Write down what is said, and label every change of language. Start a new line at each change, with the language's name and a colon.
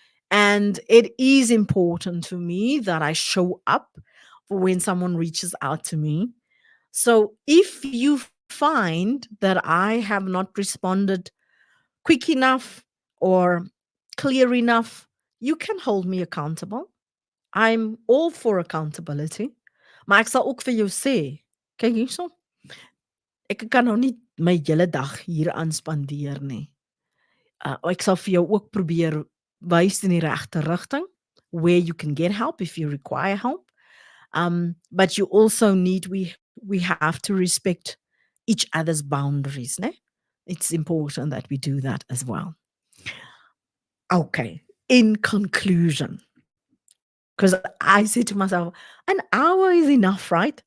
English: And it is important to me that I show up for when someone reaches out to me. So if you find that I have not responded quick enough or clear enough, you can hold me accountable. I'm all for accountability.
Afrikaans: Maar ek sal ook vir jou sê, kyk hierso, ek kan nou nie my hele dag hier aan spandeer nie. Ek sal vir jou ook probeer wys in die regte rigting
English: where you can get help if you require help. But you also need we have to respect each other's boundaries, né? It's important that we do that as well. Okay. In conclusion, because I say to myself, an hour is enough, right?